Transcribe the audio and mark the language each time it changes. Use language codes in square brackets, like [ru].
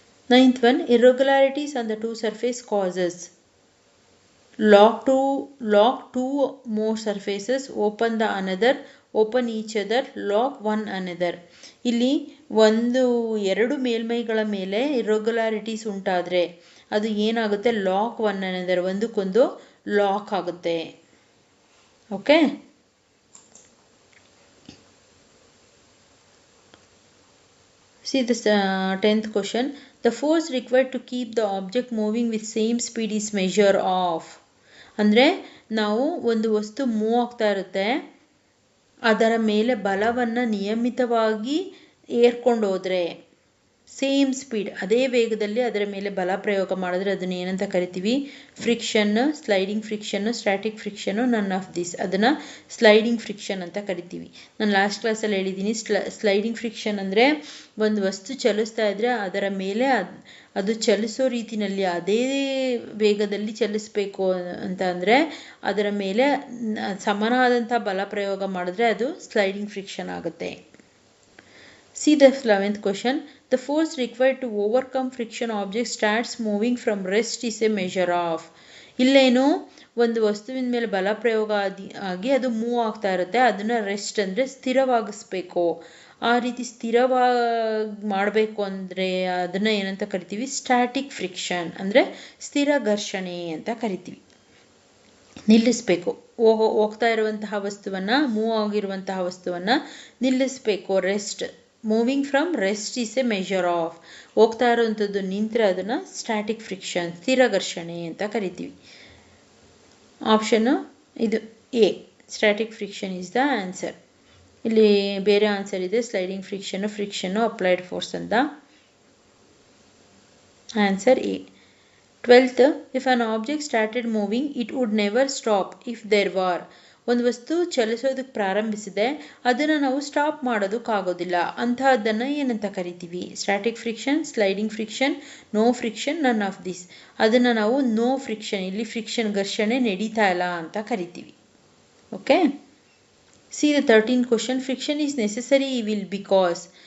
[en] 9th one, irregularities on the two surface causes lock two more surfaces, open the another, open each other, lock one another. [kn] ಇಲ್ಲಿ ಎರಡು ಮೇಲ್ಮೈಗಳ ಮೇಲೆ irregularities ಉಂಟಾದರೆ ಅದು ಏನಾಗುತ್ತೆ? [en] lock one another, [kn] ಒಂದಕ್ಕೊಂದು lock ಆಗುತ್ತೆ. [en] Okay, see this 10th question. The force required to keep the object moving with same speed is measure of. [kn] ಅಂದರೆ ನಾವು ಒಂದು ವಸ್ತು ಮೂವ್ ಆಗ್ತಾ ಇರುತ್ತೆ, ಅದರ ಮೇಲೆ ಬಲವನ್ನು ನಿಯಮಿತವಾಗಿ ಏರ್ಕೊಂಡು ಹೋದರೆ, ಸೇಮ್ ಸ್ಪೀಡ್ ಅದೇ ವೇಗದಲ್ಲಿ ಅದರ ಮೇಲೆ ಬಲ ಪ್ರಯೋಗ ಮಾಡಿದ್ರೆ ಅದನ್ನು ಏನಂತ ಕರಿತೀವಿ? [en] Friction, sliding friction, static friction, none of this. [kn] ಅದನ್ನು ಸ್ಲೈಡಿಂಗ್ ಫ್ರಿಕ್ಷನ್ ಅಂತ ಕರಿತೀವಿ. ನಾನು ಲಾಸ್ಟ್ ಕ್ಲಾಸಲ್ಲಿ ಹೇಳಿದ್ದೀನಿ, ಸ್ಲೈಡಿಂಗ್ ಫ್ರಿಕ್ಷನ್ ಅಂದರೆ ಒಂದು ವಸ್ತು ಚಲಿಸ್ತಾ ಇದ್ದರೆ ಅದರ ಮೇಲೆ ಅದು ಚಲಿಸೋ ರೀತಿಯಲ್ಲಿ ಅದೇ ವೇಗದಲ್ಲಿ ಚಲಿಸಬೇಕು ಅಂತ ಅಂದರೆ ಅದರ ಮೇಲೆ ಸಮನಾದಂಥ ಬಲ ಪ್ರಯೋಗ ಮಾಡಿದ್ರೆ ಅದು ಸ್ಲೈಡಿಂಗ್ ಫ್ರಿಕ್ಷನ್ ಆಗುತ್ತೆ. [en] See the 11th question. The force required to overcome friction object starts moving from rest is a measure of. [kn] ಇಲ್ಲೇನು ಒಂದು ವಸ್ತುವಿನ ಮೇಲೆ ಬಲ ಪ್ರಯೋಗ ಆಗಿ ಅದು ಮೂವ್ ಆಗ್ತಾ ಇರುತ್ತೆ, ಅದನ್ನು ರೆಸ್ಟ್ ಅಂದರೆ ಸ್ಥಿರವಾಗಿಸ್ಬೇಕು. ಆ ರೀತಿ ಸ್ಥಿರವಾಗಿ ಮಾಡಬೇಕು ಅಂದರೆ ಅದನ್ನು ಏನಂತ ಕರಿತೀವಿ? ಸ್ಟ್ಯಾಟಿಕ್ ಫ್ರಿಕ್ಷನ್ ಅಂದರೆ ಸ್ಥಿರ ಘರ್ಷಣೆ ಅಂತ ಕರಿತೀವಿ. ನಿಲ್ಲಿಸಬೇಕು, ಹೋಗ್ತಾ ಇರುವಂತಹ ವಸ್ತುವನ್ನು, ಮೂವ್ ಆಗಿರುವಂತಹ ವಸ್ತುವನ್ನು ನಿಲ್ಲಿಸಬೇಕು. [en] Rest, moving from rest is a measure of. [kn] ಹೋಗ್ತಾ ಇರುವಂಥದ್ದು ನಿಂತರೆ ಅದನ್ನು ಸ್ಟ್ಯಾಟಿಕ್ ಫ್ರಿಕ್ಷನ್, ಸ್ಥಿರ ಘರ್ಷಣೆ ಅಂತ ಕರಿತೀವಿ. ಆಪ್ಷನ್ನು ಇದು [en] A, static friction is the answer. [kn] ಇಲ್ಲಿ ಬೇರೆ ಆನ್ಸರ್ ಇದೆ, ಸ್ಲೈಡಿಂಗ್ ಫ್ರಿಕ್ಷನ್ನು, ಅಪ್ಲೈಡ್ ಫೋರ್ಸ್ ಅಂತ. [en] Answer A. 12th, if an object started moving, it would never stop if there were. [kn] ಒಂದು ವಸ್ತು ಚಲಿಸೋದಕ್ಕೆ ಪ್ರಾರಂಭಿಸಿದೆ, ಅದನ್ನು ನಾವು ಸ್ಟಾಪ್ ಮಾಡೋದಕ್ಕಾಗೋದಿಲ್ಲ. ಅಂತಹದ್ದನ್ನು ಏನಂತ ಕರಿತೀವಿ? [en] Static friction, sliding friction, no friction, none of this. [kn] ಅದನ್ನು ನಾವು ನೋ ಫ್ರಿಕ್ಷನ್, ಇಲ್ಲಿ ಫ್ರಿಕ್ಷನ್ ಘರ್ಷಣೆ ನಡೀತಾ ಇಲ್ಲ ಅಂತ ಕರಿತೀವಿ. [en] Okay, see the 13th question. Friction is necessary evil because.